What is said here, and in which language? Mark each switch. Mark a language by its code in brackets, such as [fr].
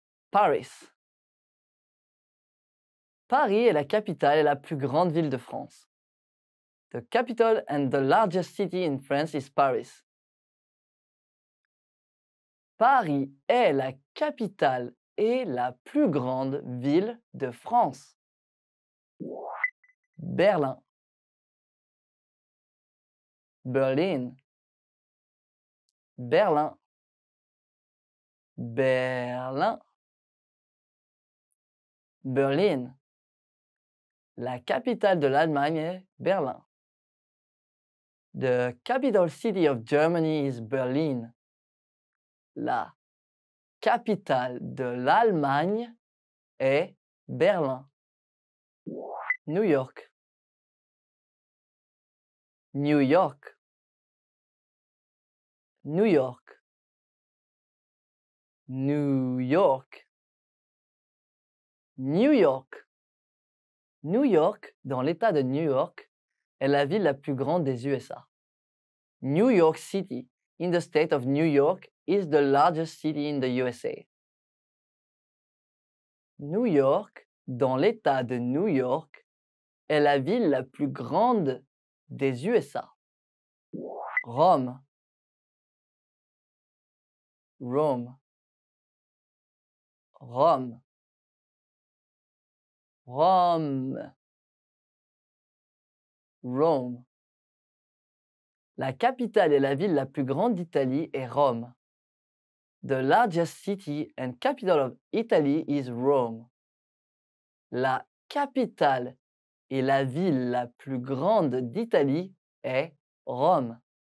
[fr] Paris. Paris est la capitale et la plus grande ville de France. [en] The capital and the largest city in France is Paris. [fr] Paris est la capitale et la plus grande ville de France. Berlin. Berlin. Berlin. Berlin. Berlin. La capitale de l'Allemagne est Berlin. [en] The capital city of Germany is Berlin. [fr] La capitale de l'Allemagne est Berlin. New York. New York. New York. New York. New York. New York, dans l'État de New York, est la ville la plus grande des USA. [en] New York City, in the state of New York, is the largest city in the USA. [fr] New York, dans l'État de New York, est la ville la plus grande des USA. Rome. Rome. Rome. Rome. Rome. La capitale et la ville la plus grande d'Italie est Rome. [en] The largest city and capital of Italy is Rome. [fr] La capitale et la ville la plus grande d'Italie est Rome.